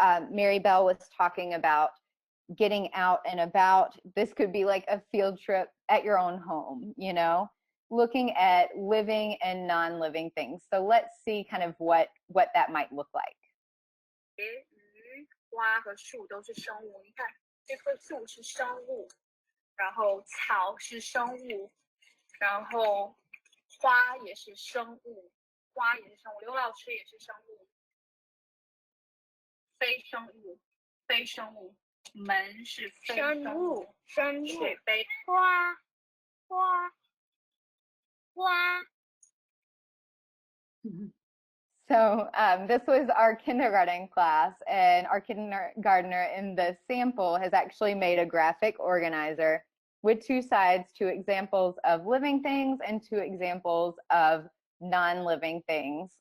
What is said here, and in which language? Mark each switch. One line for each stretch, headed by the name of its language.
English: Mary Bell was talking about getting out and about. This could be like a field trip at your own home, looking at living and non-living things. So let's see kind of what that might look like.
Chinese: 花和树都是生物。你看，这棵树是生物，然后草是生物，然后花也是生物，花也是生物，刘老师也是生物，非生物，非生物，门是非生物，生物，水杯，花，花，花。
English: So this was our kindergarten class, and our kindergartner in the sample has actually made a graphic organizer with two sides, two examples of living things and two examples of non-living things.